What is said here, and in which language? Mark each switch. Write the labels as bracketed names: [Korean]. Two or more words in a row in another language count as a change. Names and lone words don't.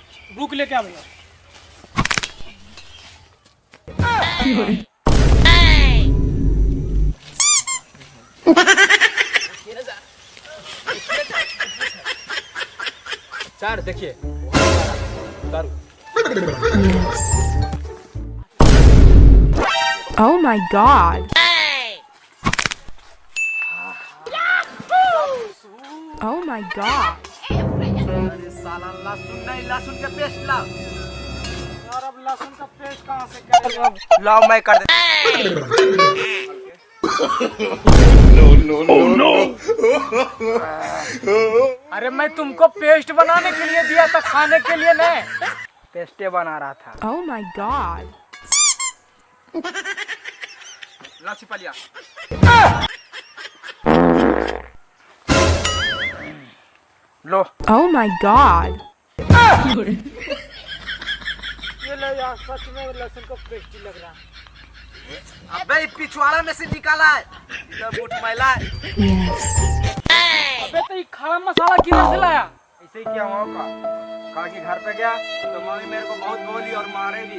[Hindi] रुक ले क्या भैया? सर देखिए दारू। [English] Yes. Oh my god. Oh my god. [Hindi] अरे साला लहसुन नहीं लहसुन के पेस्ट ला। यार अब लहसुन का पेस्ट कहाँ से करेगा? लाओ मैं कर दे। अरे मैं तुमको पेस्ट बनाने के लिए दिया था, खाने के लिए नहीं। पेस्टे बना रहा था। [English] Oh my god. [Hindi] ला छिपलिया। लो [English] Oh my god. [Hindi] ये ले यार, सच में लहसुन का पेस्ट ही लग रहा है। अबे पिछवाड़ा में से निकाला है। इधर बूट मैला है। [English] Yes. [Hindi] अबे तो ये खड़ा मसाला किधर से लाया? ऐसे ही क्या हुआ का काकी घर पे गया तो मम्मी मेरे को बहुत बोली और मारे भी।